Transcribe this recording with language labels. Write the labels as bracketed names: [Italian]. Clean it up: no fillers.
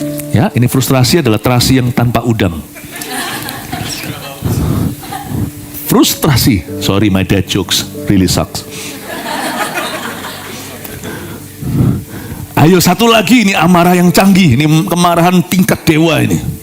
[Indonesian] Ya, ini frustrasi adalah terasi yang tanpa udang. Frustrasi. [English] Sorry, my dad jokes really sucks. [Indonesian] Ayo satu lagi, ini amarah yang canggih, ini kemarahan tingkat dewa ini.